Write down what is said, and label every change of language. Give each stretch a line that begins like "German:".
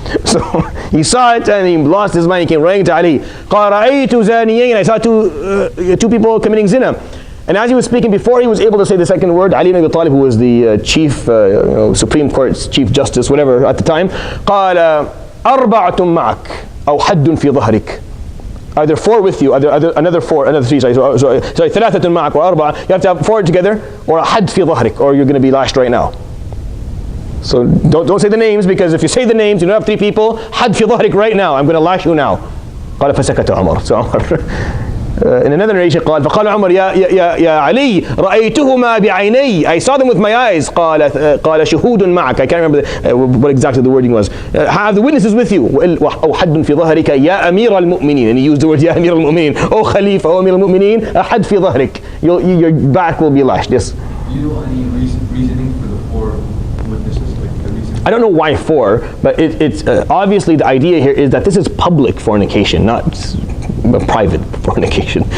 English: So he saw it, and he lost his mind. He came running to Ali.
Arabic: قَالَ رَأَيْتُ زَانِيَيْنِ
English: I saw two people committing zina. And as he was speaking, before he was able to say the second word, Ali ibn Abi Talib, who was the chief, Supreme Court's chief justice, whatever at the time,
Arabic: قال أربعة معك أو حد في ظهرك.
English: Are there 4 with you? Are there another 3? Sorry,
Arabic: ثلاثة معك وأربعة.
English: You have to have 4 together, or
Arabic: حد في ظهرك,
English: or you're going to be lashed right now. So don't say the names, because if you say the names, you don't have 3 people.
Arabic: حد في ظهرك
English: right now. I'm going to lash you now.
Arabic: قال فسكت عمر.
English: So in another narration,
Arabic: فقال عمر يا علي رأيتهما بعيني.
English: I saw them with my eyes.
Arabic: قال شهود معك.
English: I can't remember what exactly the wording was. Have the witnesses with you.
Arabic: أو حد في ظهرك يا أمير المؤمنين.
English: And he used the word
Arabic: يا أمير المؤمنين.
English: Oh Khalifa, oh
Arabic: أمير المؤمنين. أحد في ظهرك.
English: Your back will be lashed. Yes. Do you know any reasoning for the 4 witnesses? Like the reason? I don't know why 4, but it's obviously the idea here is that this is public fornication, not private fornication.